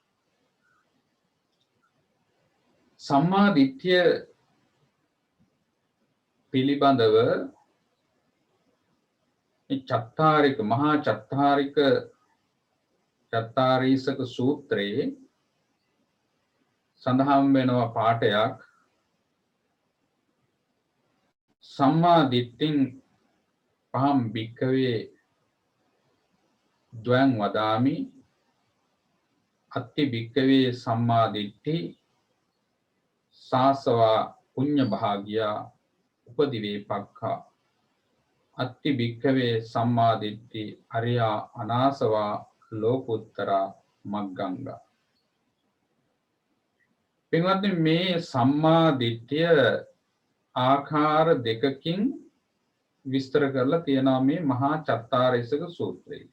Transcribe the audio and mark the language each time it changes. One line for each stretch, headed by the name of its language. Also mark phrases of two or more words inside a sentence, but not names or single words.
Sinhala: සම්මා දිට්ඨිය පිළිබඳව චත්තාරික මහා චත්තාරීසක සූත්‍රයේ සඳහන් වෙනවා පාඩයක්
Pali: සම්මා දිට්ඨින් පහම් භික්ඛවේ ද්වයං වදාමි අත්ති භික්ඛවේ සම්මා දිට්ඨි සාසවා පුඤ්ඤ භාග්යා උපදිවේපක්ඛා අත්ති භික්ඛවේ සම්මා දිට්ඨි අරියා අනාසවා ලෝකුත්තරා මග්ගංගා.
Sinhala: පින්වත්නි මේ සම්මා දිට්ඨිය ආකාර දෙකකින් විස්තර කරලා තියෙනවා මේ මහා චත්තාරීසක සූත්‍රයේ.